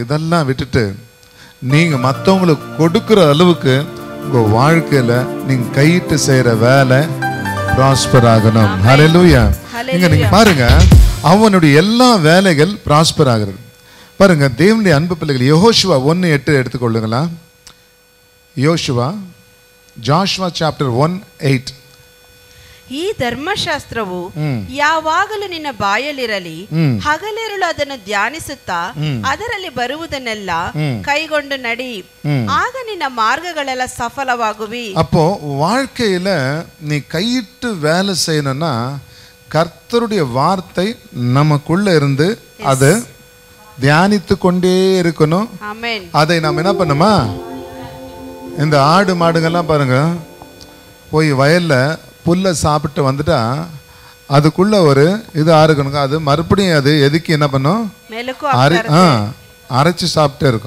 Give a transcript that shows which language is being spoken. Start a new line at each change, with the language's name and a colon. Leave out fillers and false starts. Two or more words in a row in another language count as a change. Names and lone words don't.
Tamil: இதெல்லாம் விட்டுட்டு நீங்க மற்றவங்களுக்கு கொடுக்கிற அளவுக்கு உங்க வாழ்க்கையில நீங்க கையிட்டு செய்யற வேலை பிராஸ்பர் ஆகணும். ஹல்லேலூயா. இங்க நீங்க பாருங்க, அவனுடைய எல்லா வேலைகள் பிராஸ்பர் ஆகிறது. பாருங்க தேவனுடைய அன்பு பிள்ளைகள், யெகோஷுவா 1:8 எடுத்துக்கொள்ளுங்களா. யோசுவா, ஜாஷுவா சாப்டர் 1:8.
Kannada: ಈ ಧರ್ಮಶಾಸ್ತ್ರವು ಯಾವಾಗಲೂ ನಿನ್ನ ಬಾಯಲ್ಲಿರಲಿ, ಹಗಲಿರುಳು ಅದನ್ನು ಧ್ಯಾನಿಸುತ್ತಾ ಅದರಲ್ಲಿ ಬರುವುದನ್ನೆಲ್ಲ ಕೈಗೊಂಡು ನಡಿ, ಆಗ ನಿನ್ನ ಮಾರ್ಗಗಳೆಲ್ಲ சஃபலமாகுவி. அப்போ வாழ்க்கையில நீ கையிட்டு வேலை செய்யணும்னா கர்த்தருடைய வார்த்தை நமக்குள்ள இருந்து அது தியானித்து கொண்டே இருக்கணும். அதை நாம் என்ன பண்ணுமா, இந்த ஆடு மாடுங்கள்லாம் பாருங்க, போய் வயல்ல புல்லை சாப்பிட்டு வந்துட்டா அதுக்குள்ள ஒரு இது ஆறுக்கணுங்க, அது மறுபடியும் அது எதுக்கு என்ன பண்ணும், அரைச்சி சாப்பிட்டே இருக்கும்.